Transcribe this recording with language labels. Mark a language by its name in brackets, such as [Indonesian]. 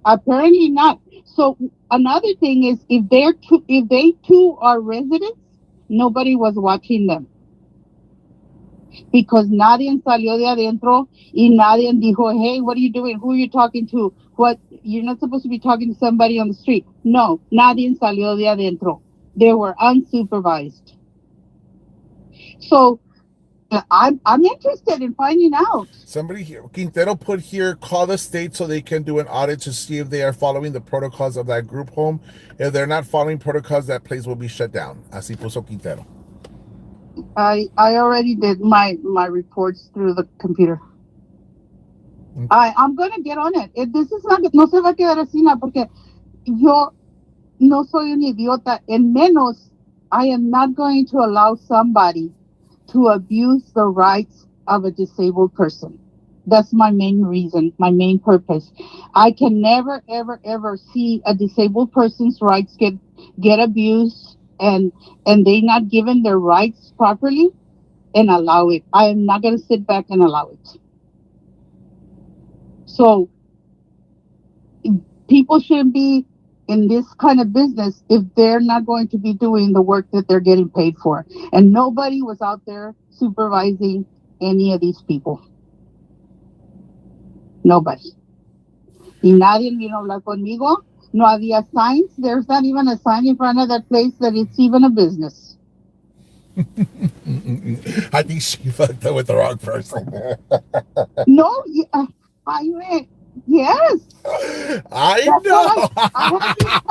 [English] Apparently not. So another thing is, if they too are residents, nobody was watching them because [Spanish] nadie salió de adentro y nadie dijo, [English] hey, what are you doing? Who are you talking to? What, you're not supposed to be talking to somebody on the street. [Spanish] No, nadie salió de adentro. [English] They were unsupervised. So I'm interested in finding out. Somebody here, Quintero put here, call the state so they can do an audit to see if they are following the protocols of that group home. If they're not following protocols, that place will be shut down. [Spanish] Así puso Quintero. [English] I already did my reports through the computer. I'm gonna get on it. This is not, [Spanish] no se va a quedar así, porque yo no soy un idiota. En menos, [English] I am not going to allow somebody to abuse the rights of a disabled person. That's my main reason, my main purpose. I can never, ever, ever see a disabled person's rights get abused and they not given their rights properly and allow it. I am not going to sit back and allow it. So People shouldn't be in this kind of business if they're not going to be doing the work that they're getting paid for. And nobody was out there supervising any of these people. Nobody. [Spanish] Y nadie vino a hablar conmigo. No había signs. [English] There's not even a sign in front of that place that it's even a business. I think she fucked up with the wrong person. No, I mean, yes. I That's what I have been